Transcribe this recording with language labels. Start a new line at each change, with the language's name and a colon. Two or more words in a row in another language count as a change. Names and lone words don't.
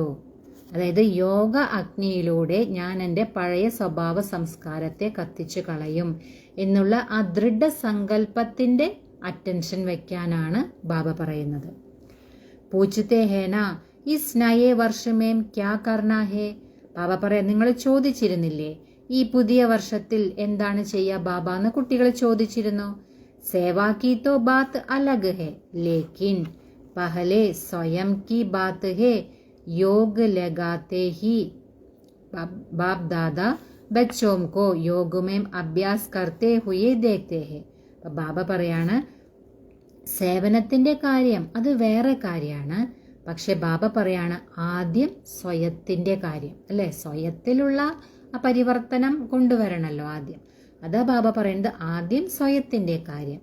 Malayalam: അതായത് യോഗ അഗ്നിയിലൂടെ ഞാൻ എൻ്റെ പഴയ സ്വഭാവ സംസ്കാരത്തെ കത്തിച്ചു കളയും എന്നുള്ള ആ ദൃഢസങ്കല്പത്തിൻ്റെ അറ്റൻഷൻ വെക്കാനാണ് ബാബ പറയുന്നത്.
Hindi: पूछते हैं ना इस नए वर्ष में क्या करना है?
Malayalam: ബാബ പറയാം, നിങ്ങൾ ചോദിച്ചിരുന്നില്ലേ ഈ പുതിയ വർഷത്തിൽ എന്താണ് ചെയ്യുക ബാബ എന്ന് കുട്ടികൾ ചോദിച്ചിരുന്നു.
Hindi: सेवा की तो बात अलग है, लेकिन पहले स्वयं की बात है. योग लगाते ही बाप दादा बच्चों को योग में अभ्यास करते हुए देखते हैं.
Malayalam: ബാബ പറയാണ് സേവനത്തിന്റെ കാര്യം അത് വേറെ കാര്യമാണ്, പക്ഷെ ബാബ പറയാണ് ആദ്യം സ്വയത്തിന്റെ കാര്യം, അല്ലെ? സ്വയത്തിലുള്ള ആ പരിവർത്തനം കൊണ്ടുവരണല്ലോ ആദ്യം. അതാ ബാബ പറയുന്നത് ആദ്യം സ്വയത്തിന്റെ കാര്യം.